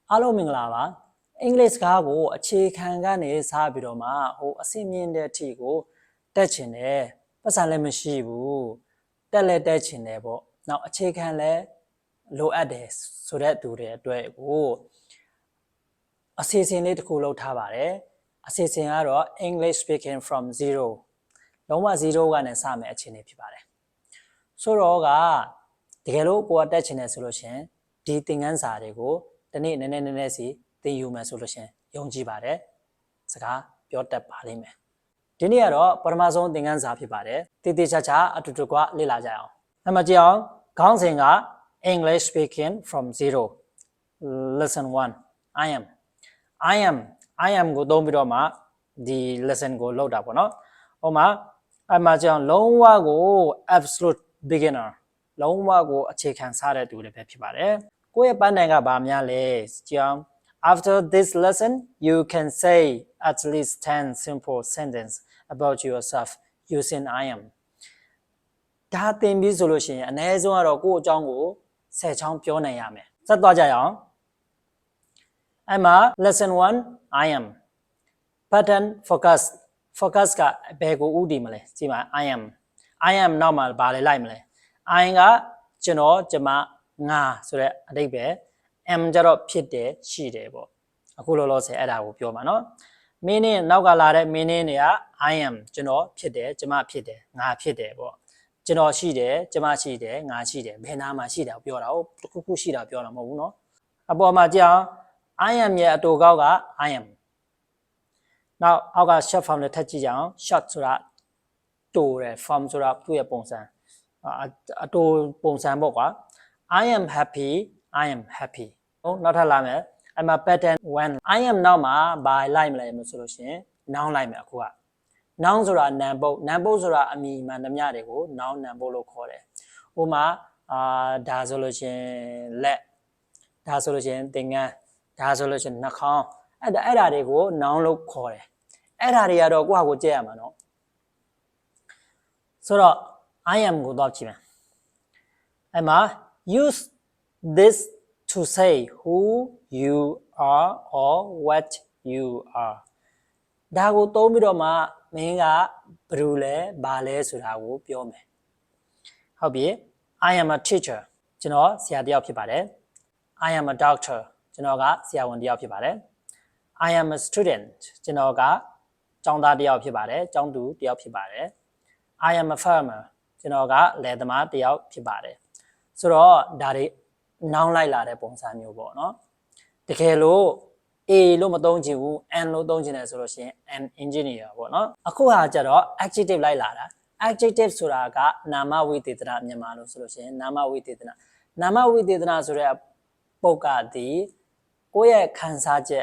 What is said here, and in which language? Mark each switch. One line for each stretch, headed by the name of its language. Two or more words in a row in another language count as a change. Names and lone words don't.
Burmese: အားလုံးမင်္ဂလာပါအင်္ဂလိပ်စကားကိုအခြေခံကနေစားပြီးတော့မှအဆင့်မြင့်တဲ့အထိကိုတက်ချင်တယ်ပတ်စံလည်းမရှိဘူးတက်လည်းတက်ချင်တယ်ပေါ့နောက် အခြေခံလည်းလိုအပ်တယ်ဆိုတဲ့သူတွေအတွက်ကိုအစီအစဉ်လေးတစ်ခုလုပ်ထားပါတယ်အစီအစဉ်ကတော့
English: English speaking from zero
Burmese: လုံးဝ0ကနေစမယ်အခြေအနေဖြစ်ပါတယ်ဆိုတော့ကတကယ်လို့ကိုကတက်ချင်တယ်ဆိုလို့ရှင်ဒီသင်ခန်းစာတွေကိုတနေ့နည်းနည်းစီသင်ယူမယ်ဆိုလို့ရှင်ယုံကြည်ပါတယ်စကားပြောတတ်ပါလိမ့်မယ်ဒီနေ့ကတော့ပထမဆုံးသင်ခန်းစာဖြစ်ပါတယ်တည်တည်ချာချာအတူတူကလေ့လာကြအောင်အဲ့မှာကြည့်အောင်ခေါင်းစဉ်က
English: English speaking from zero lesson 1 I am
Burmese: ကိုသုံးပြီးတော့မှဒီ lesson ကိုလုပ်တာပေါ့နော်ဟိုမှာအဲ့မှာကြည့်အောင်လုံးဝကို
English: absolute beginner
Burmese: လုံးဝကိုအခြေခံစားတဲ့သူတွေပဲဖြစ်ပါတယ်ကိုယ့်ရဲ့ပန်းတိုင်ကဘာများလဲကြည့်အောင်
English: After this lesson you can say at least 10 simple sentences about yourself using I am
Burmese: ဒါသင်ပြီးဆိုလို့ရှိရင်အနည်းဆုံးကတော့ကိုယ့်အကြောင်းကို 10ချောင်းပြောနိုင်ရမယ်ဆက်သွားကြရအောင်အဲ့မှာ
English: lesson 1 I am pattern focus
Burmese: ကဘယ်ကိုဥတည်မလဲကြည့်ပါ
English: I am
Burmese: နောက်မှာဘာလဲလိုက်မလဲ I ကကျွန်တော်ကျမငါဆိုတဲ့အဓိပ္ပာယ် am ကြတော့ဖြစ်တယ်ရှိတယ်ပေါ့အခုလော လောဆယ်အဲ့ဒါကိုပြောမှာနော် meaning နောက်ကလာတဲ့ meaning တွေက
English: I am
Burmese: ကျွန်တော်ဖြစ်တယ်ကျမဖြစ်တယ်ငါဖြစ်တယ်ပေါ့ကျွန်တော်ရှိတယ်ကျမရှိတယ်ငါရှိတယ်ဘယ်နာမှာရှိတာ ပြောတာဟုတ်တစ်ခုခုရှိတာပြောတာမဟုတ်ဘူးနော်အပေါ်မှာကြည့်အောင်
English: I am
Burmese: ရဲ့အတူကောက်က
English: I am
Burmese: နောက်အောက်က
English: short form
Burmese: နဲ့ထပ်ကြည့်ကြအောင် short ဆိုတာတိုးတယ် form ဆိုတာသူ့ရဲ့ပုံစံအတူပုံစံပေါ့ကွာ
English: I am happy
Burmese: ဟုတ်နောက်ထပ်လာမယ်အဲ့ မှာ
English: pattern 1 I am
Burmese: နောက်မှာဘာလိုက်မလဲဆိုလို့ရှိရင် noun လိုက်မယ်အခုက noun ဆိုတာနာမ်ပုတ်ဆိုတာအမည်မှန်သမျှတွေကို noun နာမ်ပုတ်လို့ခေါ်တယ်ဥပမာဒါဆိုလို့ရှိရင်လက်ဒါဆိုလို့ရှိရင်သင်္ကန်းဒါဆိုလို့ရှိရင်နှာခေါင်းအဲ့ဒါတွေကို noun လို့ခေါ်တယ်အဲ့ဒါတွေကတော့ကိုယ့်ဟာကိုကြည့်ရမှာနော် ဆိုတော့
English: I am
Burmese: ကိုတော့ကြည့်မယ်အဲ့မှာ
English: use this to say who you are or what you are
Burmese: ဒါကိုသုံးပြီးတော့မှမင်းကဘယ်လိုလဲဘာလဲဆိုတာကိုပြောမယ်ဟုတ်ပြီ
English: I am a teacher
Burmese: ကျွန်တော်ဆရာတစ်ယောက်ဖြစ်ပါတယ်
English: I am a doctor
Burmese: ကျွန်တော်ကဆရာဝန်တစ်ယောက်ဖြစ်ပါတယ်
English: I am a student
Burmese: ကျွန်တော်က ကျောင်းသားတစ်ယောက်ဖြစ်ပါတယ်ကျောင်းသူတစ်ယောက်ဖြစ်ပါတယ်
English: I am a farmer
Burmese: ကျွန်တော်ကလယ်သမားတစ်ယောက်ဖြစ်ပါတယ်ဆိုတော့ဒါတွေနောင်းလိုက်လာတဲ့ပုံစံမျိုးပေါ့နော်တကယ်လို့ A လို့မသုံးချင်ဘူး N လို့သုံးချင်တယ်ဆို လို့ရှိရင်
English: an engineer
Burmese: ပေါ့နော်အခုဟာကျတော့ adjective လိုက်လာတာ adjective ဆိုတာကနာမဝိသေသနမြန်မာလို့ဆိုလို့ရှိရင်နာမဝိသေသနဆိုတဲ့ပုဂ္ဂိုလ်ဒီကိုယ့်ရဲ့ခံစားချက်